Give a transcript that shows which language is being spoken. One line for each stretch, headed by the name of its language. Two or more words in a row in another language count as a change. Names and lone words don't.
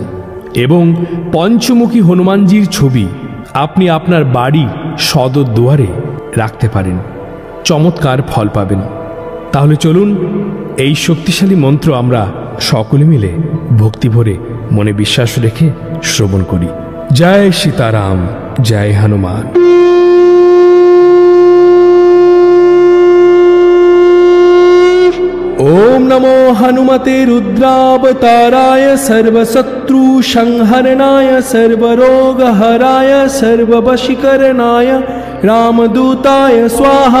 Bangla: এবং পঞ্চমুখী হনুমানজির ছবি আপনি আপনার বাড়ি সদর দুয়ারে রাখতে পারেন, চমৎকার ফল পাবেন। তাহলে চলুন এই শক্তিশালী মন্ত্র আমরা সকলে মিলে ভক্তি ভরে মনে বিশ্বাস রেখে শ্রবণ করি। জয় সীতারাম, জয় হনুমান।
Sanskrit: ओम नमो हनुमते रुद्रावताराय सर्वशत्रु संहरणाय सर्वरोगहराय सर्ववशीकरणाय रामदूताय स्वाहा।